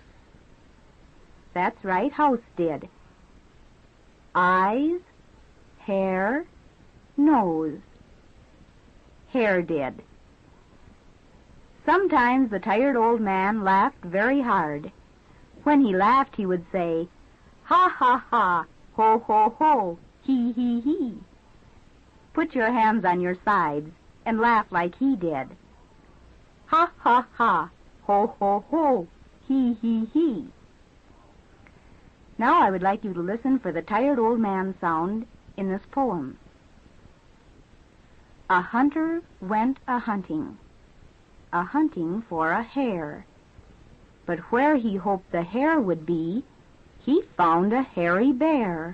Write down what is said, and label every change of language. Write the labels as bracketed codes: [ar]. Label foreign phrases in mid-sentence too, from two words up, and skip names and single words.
[en] That's right, house did. Eyes, hair, nose. Hair did. Sometimes the tired old man laughed very hard. When he laughed, he would say, ha, ha, ha, ho, ho, ho, he, he. Put your hands on your sides and laugh like he did. Ha, ha, ha, ho, ho, ho, he, he, he. Now I would like you to listen for the tired old man sound in this poem. A hunter went a-hunting for a hare. But where he hoped the hare would be, he found a hairy bear.